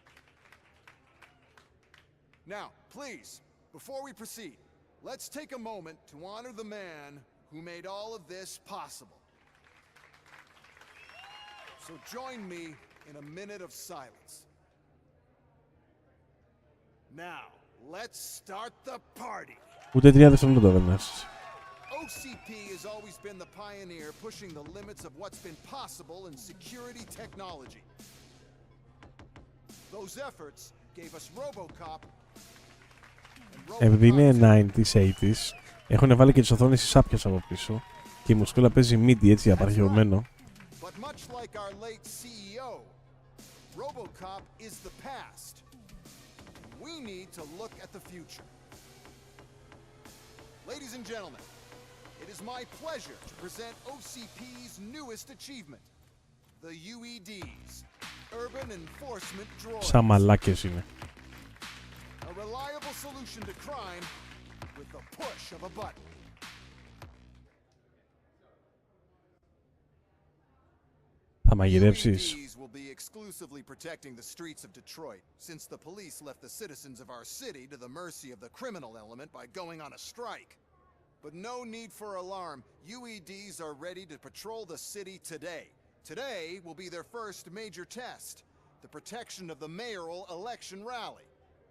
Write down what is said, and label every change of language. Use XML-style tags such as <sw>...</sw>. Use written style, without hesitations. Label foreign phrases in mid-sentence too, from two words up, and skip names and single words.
<en>Now, please, before we proceed, let's take a moment to honor the man who made all of this possible. So join me in a minute of silence. Now, let's start the party.</en> <el>Ούτε 3 δευτερόλεπτα δεν έχεις.</el> <en>OCP has always been the pioneer pushing the limits of what's been possible in security technology. Those efforts gave us Robocop.</en> <el>Επειδή είναι 90s, 80s, έχουν βάλει και τις οθόνες στις άπιες από πίσω και η μουσκούλα παίζει MIDI έτσι απαρχαιωμένο.</el> <en>But much like our late CEO, Robocop is the past. We need to look at the future. Ladies and gentlemen, it is my pleasure to present OCP's newest achievement, the UEDs, Urban Enforcement Droids.</en> <el>Σαν μαλάκες είναι.</el> <en>A reliable solution to crime with the push of a button.</en> <el>Θα μαγειρέψεις?</el> <en>UEDs will be exclusively protecting the streets of Detroit, since the police left the citizens of our city to the mercy of the criminal element by going on a strike. But no need for alarm. UEDs are ready to patrol the city today. Today will be their first major test, the protection of the mayoral election rally.</en>